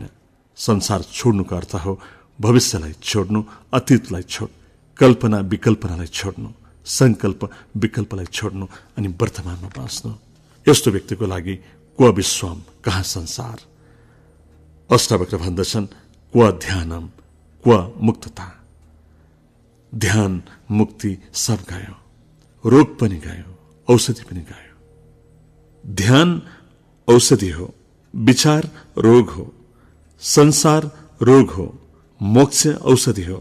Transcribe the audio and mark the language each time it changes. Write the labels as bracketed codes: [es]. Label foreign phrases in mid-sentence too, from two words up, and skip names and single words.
[ne] संसार छोड्नुको अर्थ हो भविष्यलाई छोड्नु, अतीतलाई छोड्नु, कल्पना विकल्पनालाई छोड्नु, संकल्प विकल्पलाई छोड्नु अनि वर्तमानमा बाँच्नु। यस्तो व्यक्तिको लागि [sa] क्व विश्वम, [ne] कहाँ संसार। अष्टावक्र भन्दछन्, [sa] क्व ध्यानम, क्व मुक्तता। [ne] ध्यान, मुक्ति सब गयो, रोग पनि गयो, औषधि पनि गयो। ध्यान औषधि हो, विचार रोग हो, संसार रोग हो, मोक्ष औषधि हो।